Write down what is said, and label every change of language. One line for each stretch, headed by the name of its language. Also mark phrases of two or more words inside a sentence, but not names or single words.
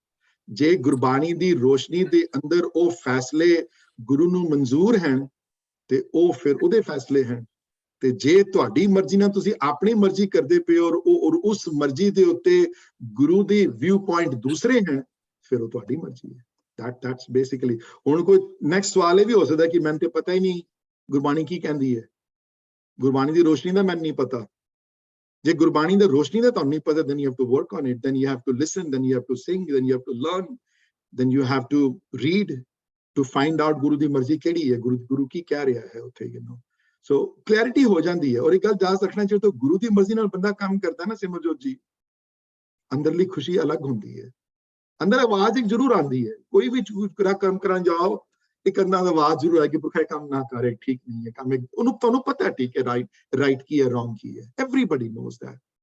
Punjabi: ਜੇ ਗੁਰਬਾਣੀ ਦੀ ਰੋਸ਼ਨੀ ਦੇ ਅੰਦਰ ਉਹ ਫੈਸਲੇ ਗੁਰੂ ਨੂੰ ਮਨਜ਼ੂਰ ਹਨ ਤੇ ਉਹ ਫਿਰ ਉਹਦੇ ਫੈਸਲੇ ਹਨ, ਤੇ ਜੇ ਤੁਹਾਡੀ ਮਰਜ਼ੀ ਨਾਲ ਤੁਸੀਂ ਆਪਣੀ ਮਰਜ਼ੀ ਕਰਦੇ ਪਏ ਔਰ ਉਸ ਮਰਜ਼ੀ ਦੇ ਉੱਤੇ ਗੁਰੂ ਦੀ
English: view point
Punjabi: ਦੂਸਰੇ ਹਨ, ਫਿਰ ਉਹ ਤੁਹਾਡੀ ਮਰਜ਼ੀ ਹੈ।
English: that's basically।
Punjabi: ਹੁਣ ਕੋਈ ਨੈਕਸਟ ਸਵਾਲ ਇਹ ਵੀ ਹੋ ਸਕਦਾ ਕਿ ਮੈਨੂੰ ਤੇ ਪਤਾ ਹੀ ਨਹੀਂ ਗੁਰਬਾਣੀ ਕੀ ਕਹਿੰਦੀ ਹੈ, ਗੁਰਬਾਣੀ ਦੀ ਰੋਸ਼ਨੀ ਦਾ ਮੈਨੂੰ ਨਹੀਂ ਪਤਾ। ਜੇ ਗੁਰਬਾਣੀ ਦੀ ਰੋਸ਼ਨੀ ਦਾ ਤੁਹਾਨੂੰ ਨਹੀਂ ਪਤਾ,
English: then you have to work on it, then you have to listen, then you have to sing, then you have to learn, then you have to read to find out
Punjabi: ਗੁਰੂ ਦੀ ਮਰਜ਼ੀ ਕਿਹੜੀ ਹੈ, ਗੁਰੂ ਕੀ ਕਹਿ ਰਿਹਾ ਹੈ ਉੱਥੇ,
English: you know।
Punjabi: ਸੋ ਕਲੈਰਿਟੀ ਹੋ ਜਾਂਦੀ ਹੈ। ਔਰ ਇੱਕ ਗੱਲ ਯਾਦ ਰੱਖਣਾ ਚਾਹੀਦਾ, ਜਦੋਂ ਗੁਰੂ ਦੀ ਮਰਜ਼ੀ ਨਾਲ ਬੰਦਾ ਕੰਮ ਕਰਦਾ ਨਾ ਸਿਮਰਜੋਤ ਜੀ, ਅੰਦਰਲੀ ਖੁਸ਼ੀ ਅਲੱਗ ਹੁੰਦੀ ਹੈ। ਅੰਦਰ ਆਵਾਜ਼ ਇੱਕ ਜ਼ਰੂਰ ਆਉਂਦੀ ਹੈ, ਕੋਈ ਵੀ ਕੰਮ ਕਰਨ ਜਾਓ ਇੱਕ ਅੰਦਰ ਆਵਾਜ਼ ਜ਼ਰੂਰ ਆਏ ਕਿ ਪੁਰਖਾ ਕੰਮ ਨਾ ਕਰੇ, ਠੀਕ ਨਹੀਂ ਹੈ ਕੰਮ, ਉਹਨੂੰ ਤੁਹਾਨੂੰ ਪਤਾ ਹੈ ਠੀਕ ਹੈ ਰਾਈਟ ਕੀ ਹੈ ਰੋਂਗ ਕੀ ਹੈ,
English: everybody knows that.